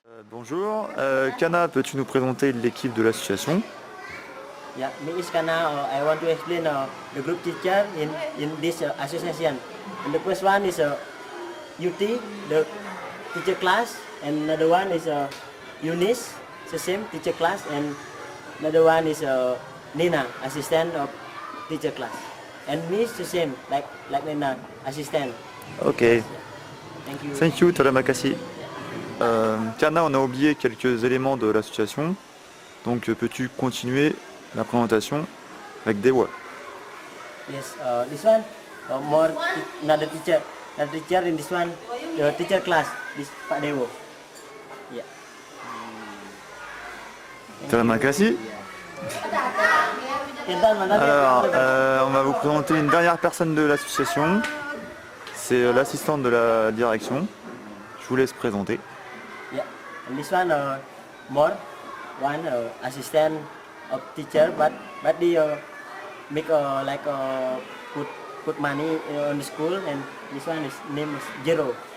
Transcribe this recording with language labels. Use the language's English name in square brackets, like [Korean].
[French] Bonjour, Kana, peux-tu nous présenter l'équipe de l'association? [English] Yeah, me is Kana. I want to explain the group teacher in this association. And the first one is UT, the teacher class, and another one is Eunice, the same teacher class, and another one is Nina, assistant of teacher class. And me is the same, like Nina, assistant. Ok, Thank you. thank you, [Malay] terima kasih. [French] Kana, on a oublié quelques éléments de l'association, donc peux-tu continuer la présentation avec des voix? [English] Yes, this one more another teacher in this one, the teacher class, this Pak Dewo. Yeah. [Malay] Terima kasih. [French] Alors, on va vous présenter une dernière personne de l'association, c'est l'assistante de la direction. Je vous laisse présenter. [English] Yeah, and this one more one assistant of teacher, but they make like put money on the school, and this one is name is Jero.